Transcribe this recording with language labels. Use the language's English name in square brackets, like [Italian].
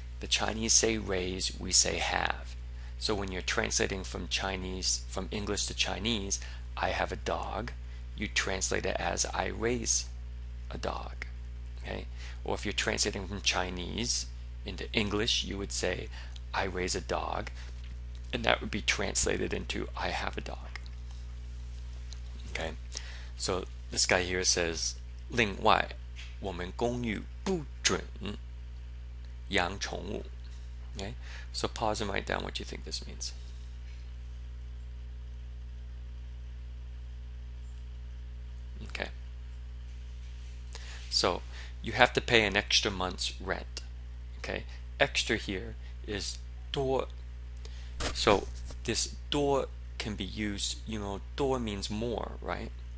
[English] The Chinese say raise, we say have. So when you're translating from English to Chinese, I have a dog, you translate it as I raise a dog. Okay? Or if you're translating from Chinese into English, you would say I raise a dog, and that would be translated into I have a dog. Okay? So this guy here says [Chinese] 另外我们公寓不准养宠物. [English] Okay? So pause and write down what you think this means. Okay. So you have to pay an extra month's rent. Okay? Extra here is 多.So this 多 can be used, 多 means more, right?